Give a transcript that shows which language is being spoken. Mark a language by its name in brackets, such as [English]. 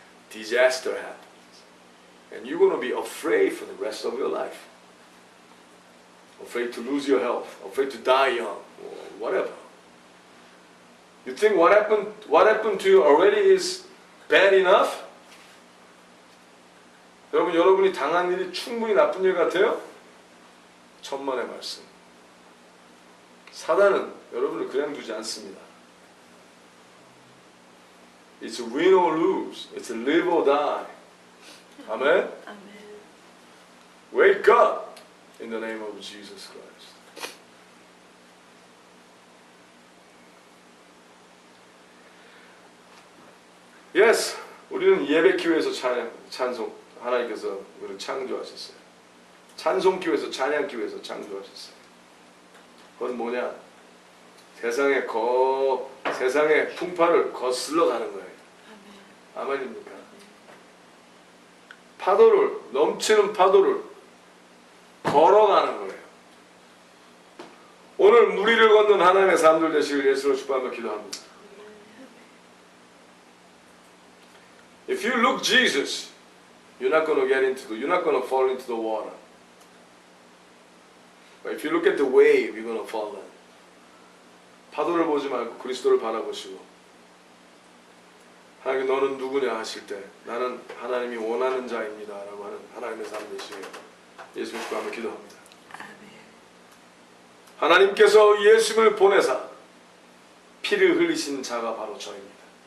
[English] Disaster happens. And you're going to be afraid for the rest of your life. Afraid to lose your health, afraid to die young, or whatever. You think what happened to you already is bad enough? [Korean] 여러분이 당한 일이 충분히 나쁜 일 같아요? 천만의 말씀. 사단은 여러분을 그냥 두지 않습니다. [English] It's a win or lose. It's a live or die. 아멘? [Korean] 아멘. [English] Wake up in the name of Jesus Christ. [Korean] Yes, 우리는 예배기회에서 찬송, 하나님께서 우리를 창조하셨어요. 찬송기회에서 찬양기회에서 창조하셨어요. 그건 뭐냐? 세상의 풍파를 거슬러 가는 거예요. 아멘입니까? 넘치는 파도를 걸어가는 거예요. 오늘 무리를 걷는 하나님의 사람들 되시길 예수로 축복하며 기도합니다. [English] If you look Jesus, you're not going to fall into the water. But if you look at the wave, you're going to fall in. [Korean] 파도를 보지 말고 그리스도를 바라보시고 하나님 너는 누구냐 하실 때 나는 하나님이 원하는 자입니다 라고 하는 하나님의 삶 되시길 예수님 축복하며 기도합니다. 하나님께서 예수님을 보내사 피를 흘리신 자가 바로 저입니다.